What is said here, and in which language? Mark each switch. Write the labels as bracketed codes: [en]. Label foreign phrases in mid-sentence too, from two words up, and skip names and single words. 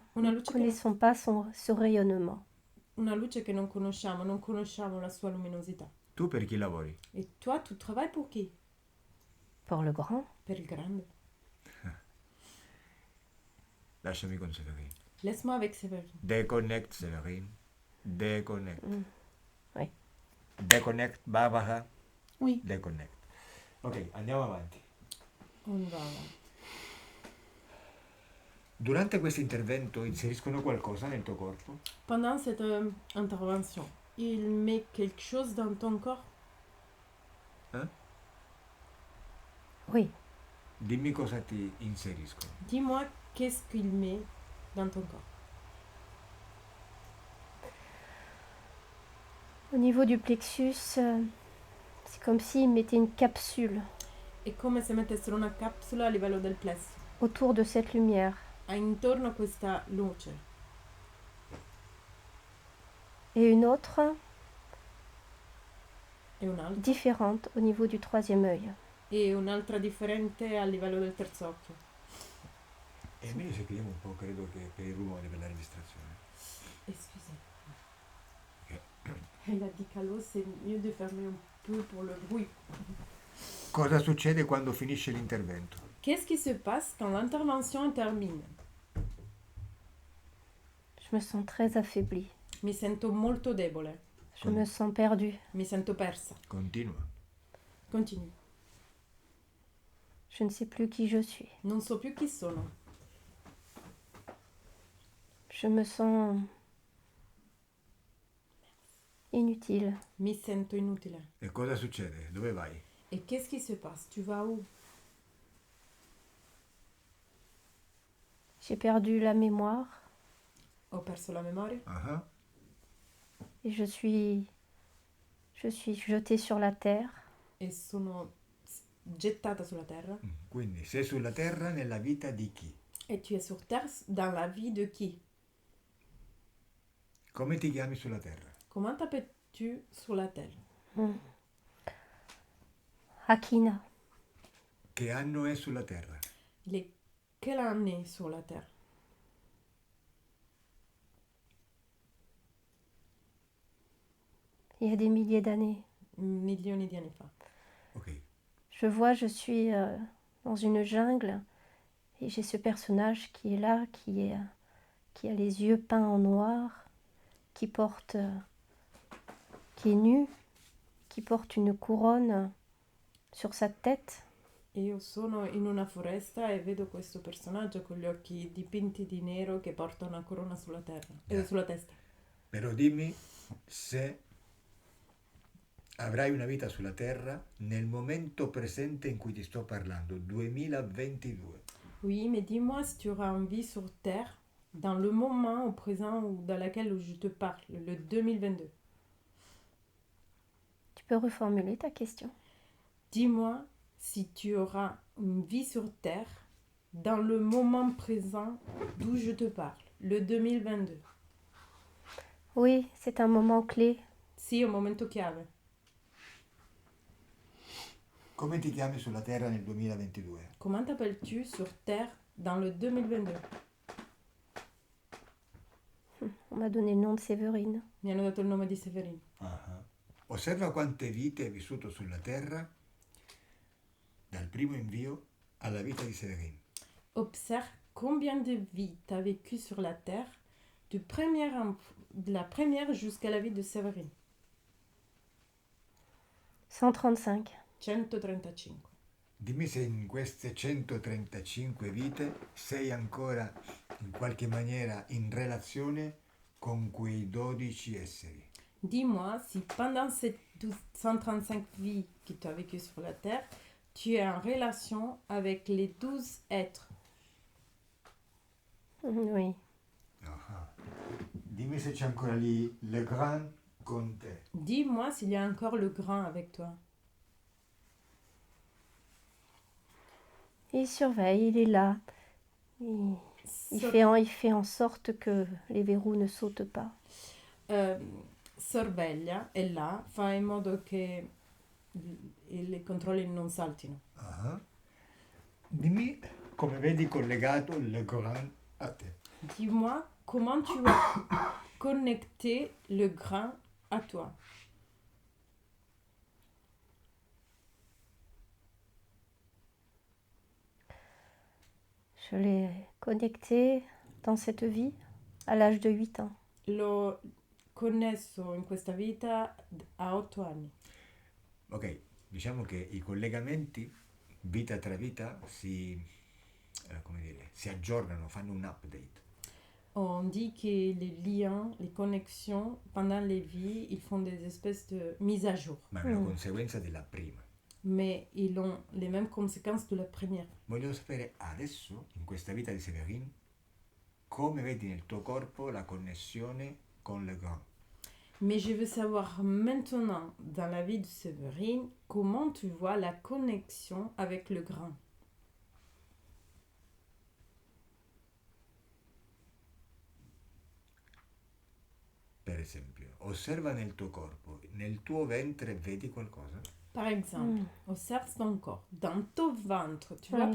[it] Una [fr] Nous ne [it] luce, [fr] connaissons pas ce rayonnement. [it] una luce che non conosciamo la sua luminosità. Tu per chi lavori? [fr] Et toi, tu travailles pour qui? Pour le grand, [it] Per il grande. Lasciami con Severin. [fr] Laisse-moi avec Séverine. Deconnect, Severin. Deconnect. Oui. Deconnect, Barbara. Oui. [it] Deconnect. Ok, andiamo avanti. [fr] On va avanti. [it] Durante questo intervento inseriscono qualcosa nel tuo corpo? [fr] Pendant cette intervention, il met quelque chose dans ton corps? Oui. [it] Dimmi cosa ti inseriscono. [fr] Dis-moi qu'est-ce qu'il met dans ton corps. Au niveau du plexus, c'est comme s'il mettait une capsule [it] È come se mettessero una capsula a livello del plesso, [fr] autour de cette lumière [it] intorno a questa luce, [fr] et une autre [it] e un'altra, [fr] différente au niveau du troisième œil. [it] e un'altra differente a livello del terzo occhio. È meglio se chiudiamo un po', credo che per il rumore, per la registrazione. [fr] Excusez. Elle a dit qu'allô, c'est mieux de fermer un peu pour le bruit. [it] Cosa succede quando finisce l'intervento? [fr] Qu'est-ce qui se passe quand l'intervention termine? Je me sens très affaiblie. [it] Mi sento molto debole, [fr] Je me sens perdue. [it] mi sento persa. Continua. [fr] Continue. Je ne sais plus qui je suis. [it] Non so più chi sono. [fr] Je me sens inutile. [it] Mi sento inutile. E cosa succede? Dove vai? [fr] Et qu'est-ce qui se passe? Tu vas où? J'ai perdu la mémoire [it] Ho perso la memoria Ah, [fr] et je suis jetée sur la terre. [it] e sono gettata sulla terra. quindi sei sulla terra nella vita di chi? [fr] Et tu es sur terre dans la vie de qui? [it] Come ti chiami sulla terra? [fr] Comment t'appelles-tu sur la terre? Akina, [it] Che anno è sulla terra? [fr] Il est quelle année sur la terre? il y a des milliers d'années. [it] Milioni di anni fa. Ok. [fr] Je vois, je suis dans une jungle et j'ai ce personnage qui est là, qui a les yeux peints en noir, qui est nu, qui porte une couronne sur sa tête. [it] Io sono in una foresta e vedo questo personaggio con gli occhi dipinti di nero che porta una corona sulla terra, sulla testa. Però dimmi se avrai una vita sulla terra nel momento presente in cui ti sto parlando, 2022. [fr] Oui, mais dis-moi si tu auras une vie sur terre dans le moment au présent ou dans lequel je te parle, le 2022. Tu peux reformuler ta question? Dis-moi si tu auras une vie sur terre dans le moment présent d'où je te parle, le 2022. Oui, c'est un moment clé. [it] Sì, è un momento chiave. Come ti chiami sulla terra nel 2022? [fr] Comment t'appelles-tu sur terre dans le 2022? On m'a donné le nom de Séverine. [it] Mi hanno dato il nome di Severino. Ah. Osserva quante vite hai vissuto sulla terra dal primo invio alla vita di Severin. [fr] Observe combien de vies tu as vécu sur la terre, de la première jusqu'à la vie de Séverine. 135. [it] 135. Dimmi se in queste 135 vite sei ancora in qualche maniera in relazione con quei 12 esseri. [fr] Dis-moi si pendant ces 135 vies que tu as vécues sur la terre, tu es en relation avec les 12 êtres. Oui. Ah. [it] Dimmi se c'è ancora lì Le Grand con te. [fr] Dis-moi s'il y a encore le grand avec toi. Il surveille, il est là. Il fait en sorte que les verrous ne sautent pas. [it] Sorveglia, è là, fa in modo che i controlli non saltino. Ah. Dimmi come vedi collegato Le Grand a te. [fr] Dis-moi comment tu as connecté le grand à toi. Je l'ai connecté dans cette vie à l'âge de 8 ans. [it] L'ho connesso in questa vita a 8 anni. Ok, diciamo che i collegamenti vita tra vita come dire, si aggiornano, fanno un update. [fr] On dit que les liens, les connexions, pendant les vies, ils font des espèces de mise à jour. [it] Ma è una conseguenza della prima. [fr] Mais ils ont les mêmes conséquences de la première. [it] Voglio sapere adesso, in questa vita di Séverine, come vedi nel tuo corpo la connessione con le grand. [fr] Mais je veux savoir maintenant, dans la vie de Séverine, comment tu vois la connexion avec le grand. [it] Per esempio, osserva nel tuo corpo, nel tuo ventre vedi qualcosa? [fr] Par exemple, observe ton corps. Dans ton ventre, tu vois